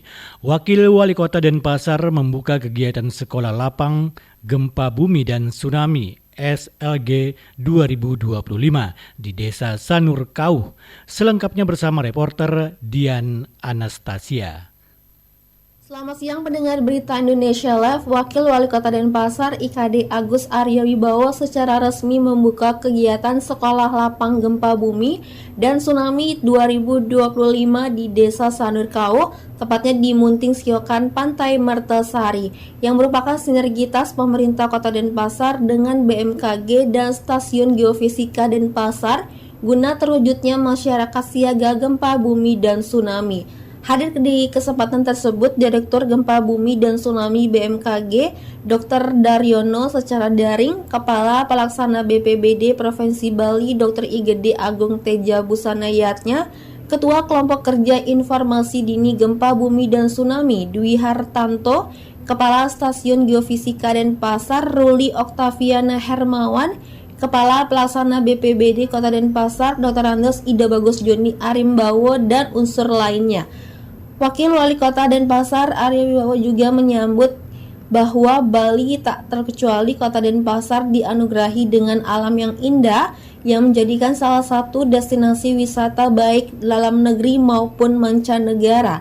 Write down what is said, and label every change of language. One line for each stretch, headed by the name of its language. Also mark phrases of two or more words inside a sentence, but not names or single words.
Indonesian: Wakil Wali Kota Denpasar membuka kegiatan Sekolah Lapang Gempa Bumi dan Tsunami SLG 2025 di Desa Sanur Kauh. Selengkapnya bersama reporter Dian Anastasia. Selamat siang pendengar Berita Indonesia Live. Wakil Wali Kota Denpasar IKD Agus Arya Wibowo secara resmi membuka kegiatan Sekolah Lapang Gempa Bumi dan Tsunami 2025 di Desa Sanur Kauh, tepatnya di Munting Siokan, Pantai Mertasari, yang merupakan sinergitas pemerintah Kota Denpasar dengan BMKG dan Stasiun Geofisika Denpasar guna terwujudnya masyarakat siaga gempa bumi dan tsunami. Hadir di kesempatan tersebut Direktur Gempa Bumi dan Tsunami BMKG Dr. Daryono secara daring, Kepala Pelaksana BPBD Provinsi Bali Dr. Igede Agung Teja Busanayatnya, Ketua Kelompok Kerja Informasi Dini Gempa Bumi dan Tsunami Dwi Hartanto, Kepala Stasiun Geofisika Denpasar Ruli Oktaviana Hermawan, Kepala Pelaksana BPBD Kota Denpasar Dr. Andes Ida Bagus Joni Arimbawo, dan unsur lainnya. Wakil Wali Kota Denpasar Arya Wibowo juga menyambut bahwa Bali tak terkecuali Kota Denpasar dianugerahi dengan alam yang indah yang menjadikan salah satu destinasi wisata baik dalam negeri maupun mancanegara.